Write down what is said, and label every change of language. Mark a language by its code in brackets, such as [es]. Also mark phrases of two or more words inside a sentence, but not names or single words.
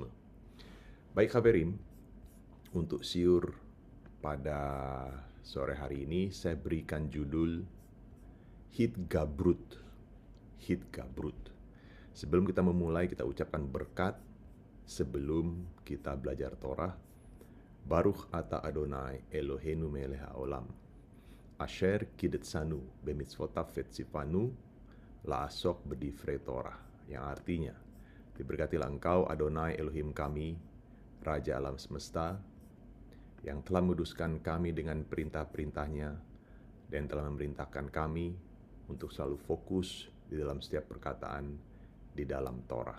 [id] Baik Khaverim, untuk siur pada sore hari ini saya berikan judul Hitgabrut. Hitgabrut. Sebelum kita memulai, kita ucapkan berkat. Sebelum kita belajar Torah, [he] ברוך אתה אדוני אלוהינו מלך העולם, אשר קידשנו במצוותיו וציוונו לעסוק בדברי תורה, [id] yang artinya, diberkatilah engkau Adonai Elohim kami, Raja alam semesta, yang telah menguduskan kami dengan perintah-perintahnya dan telah memerintahkan kami untuk selalu fokus di dalam setiap perkataan di dalam Torah.